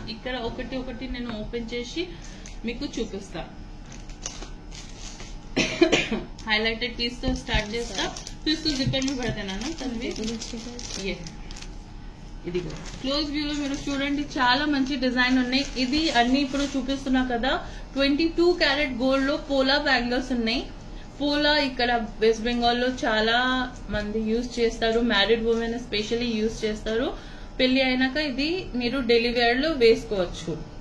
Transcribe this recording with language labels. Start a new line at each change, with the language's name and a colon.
Telugu: ఇక్కడ ఒకటి ఒకటి నేను ఓపెన్ చేసి మీకు చూపిస్తా.
Hindi: हाइलाइटेड पीस तो स्टार्ट చేస్తా. तो इसको जिपर में भर देना ना तन्वी.
Telugu: ये ఇది క్లోజ్ వ్యూ లో మీరు చూడండి చాలా మంచి డిజైన్ ఉన్నాయి. ఇది అన్ని ఇప్పుడు చూపిస్తున్నా కదా 22 క్యారెట్ గోల్డ్ లో పోలా బ్యాంగిల్స్ ఉన్నాయి. పోలా ఇక్కడ వెస్ట్ బెంగాల్ లో చాలా మంది యూజ్ చేస్తారు. మ్యారీడ్ ఉమెన్ ఎస్పెషల్లీ యూజ్ చేస్తారు. పెళ్లి అయినాక ఇది మీరు డైలీ వేర్ లో వేసుకోవచ్చు.